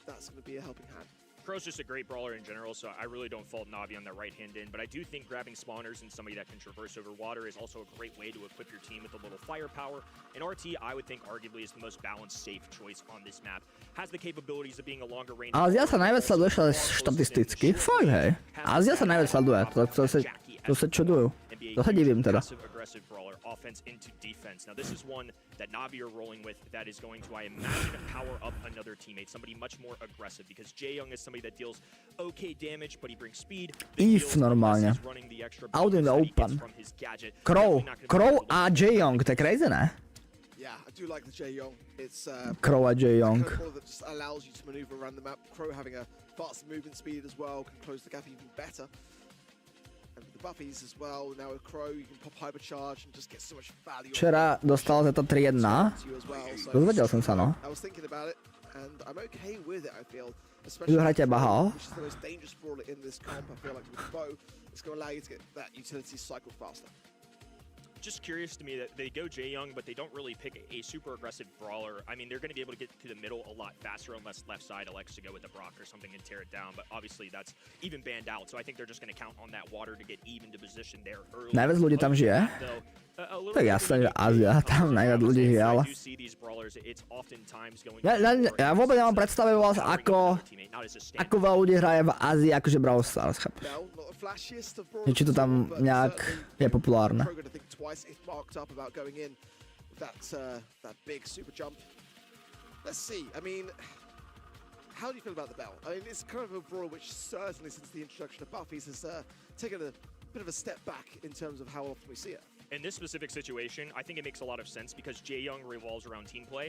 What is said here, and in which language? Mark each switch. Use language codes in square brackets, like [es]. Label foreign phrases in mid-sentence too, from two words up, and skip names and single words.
[en] That's going to be a helping hand. Crow's just a great brawler in general, so I really don't fault Navi on that right hand in, but I do think grabbing spawners and somebody that can traverse over water is also a great way to equip your team with a little firepower. And RT, I would think, arguably is the most balanced, safe choice on this map. Has the capabilities of being a longer range... [sk] Ázia sa najviac sleduje štatisticky. Fakt, hej. Ázia sa najviac sleduje. To sa čudujú. To sa divím teda. [en] Aggressive brawler, offense into defense. Now this is one that Navi are rolling with that is going to, I imagine, power up another teammate, somebody much more aggressive, because Jaeyoung is somebody that deals okay damage, but he brings speed. Eve normálne. Out in the open. [sk] Crow a Jaeyoung, to je crazy, ne? [en] Yeah, I do like the Jaeyoung. It's [sk] Crow a Jaeyoung. [en] that just allows you to maneuver around the map. Crow having a faster movement speed as well can close the gap even better. And with the buffies as well, now with Crow you can pop hypercharge and just get so much value. [sk] Včera dostal za to 3-1. Dozvedel som sa, no. [en] I was thinking about it, and I'm okay with it, I feel. [sk] Ju hrajte Baho. [en] Which is the most dangerous brawler in this comp, I feel like with Bow. It's going to allow you to get that utility cycle faster. Just curious to me that they go Jaeyoung, but they don't really pick a super aggressive brawler. I mean, they're going to be able to get to the middle a lot faster unless left side elects to go with the Brock or something and tear it down. But obviously that's even banned out, so I think they're just going to count on that water to get Eve into position there early. [sk] Najviac ľudí tam žije. Tak jasné, že Ázia, tam najviac ľudí žije, ale... Ja vôbec nemám predstavu vás, ako veľa ľudí hraje v Ázii, akože Brawl Stars, chápeš? Či to tam nejak je populárne. [en] Let's see. I mean, how do you feel about the Bell? I mean, it's kind of a brawl which certainly since the introduction of buffies has taken a bit of a step back in terms of how often we see it. In this specific situation, I think it makes a lot of sense because Jaeyoung revolves around team play.